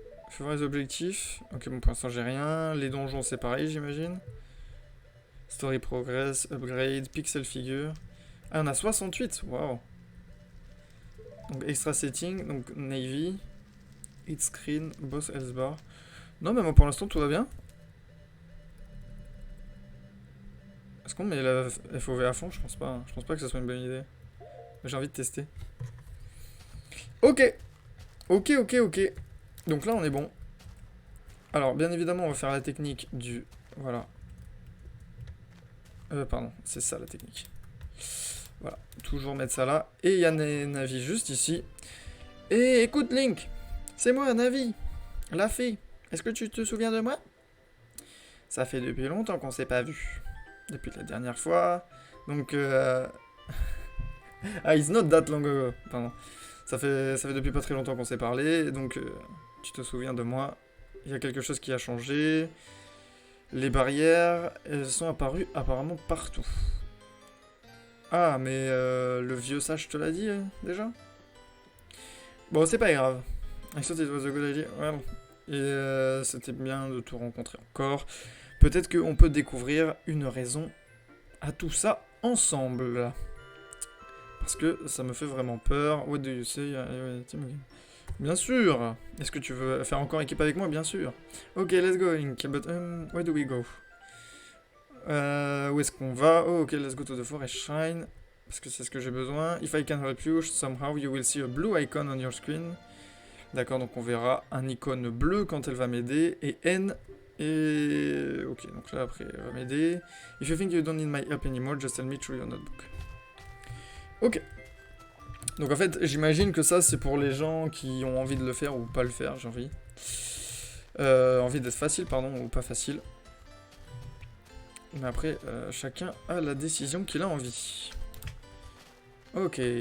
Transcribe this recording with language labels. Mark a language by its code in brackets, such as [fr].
[fr] Faut voir les objectifs. Ok, bon, pour l'instant j'ai rien. Les donjons c'est pareil, j'imagine. [en] Story progress, upgrade, pixel figure. [fr] Ah, on a 68, waouh. [en] Donc extra setting, donc navy, hit screen, boss health bar. [fr] Non, mais moi pour l'instant tout va bien. Est-ce qu'on met la FOV à fond? Je pense pas. Hein. Je pense pas que ce soit une bonne idée. J'ai envie de tester. Ok. Ok. Donc là on est bon. Alors bien évidemment on va faire la technique du... Voilà. Pardon, c'est ça la technique. Voilà, toujours mettre ça là. Et il y a Navi juste ici. Et écoute Link, c'est moi Navi, la fée. Est-ce que tu te souviens de moi? Ça fait depuis longtemps qu'on s'est pas vu. Depuis la dernière fois. [en] Donc ah, it's not that long ago. [fr] Pardon. Ça fait depuis pas très longtemps qu'on s'est parlé. Donc tu te souviens de moi. Il y a quelque chose qui a changé. Les barrières, elles sont apparues apparemment partout. Ah, mais le vieux sage te l'a dit déjà? Bon, c'est pas grave. [en] I thought it was a good idea. [fr] Ouais, bon. Et c'était bien de te rencontrer encore. Peut-être qu'on peut découvrir une raison à tout ça ensemble. Parce que ça me fait vraiment peur. [en] What do you say? [fr] Bien sûr. Est-ce que tu veux faire encore équipe avec moi? Bien sûr. [en] Ok, let's go, Link. But where do we go? [fr] Où est-ce qu'on va? [en] Oh, ok, let's go to the forest shrine. [fr] Parce que c'est ce que j'ai besoin. [en] If I can help you, somehow you will see a blue icon on your screen. [fr] D'accord, donc on verra un icône bleu quand elle va m'aider. Et N. Et... ok, donc là après elle va m'aider. [en] If you think you don't need my help anymore, just tell me through your notebook. Ok. [fr] Donc en fait, j'imagine que ça c'est pour les gens qui ont envie de le faire ou pas le faire, j'ai envie. Envie d'être facile, pardon, ou pas facile. Mais après, chacun a la décision qu'il a envie. Ok.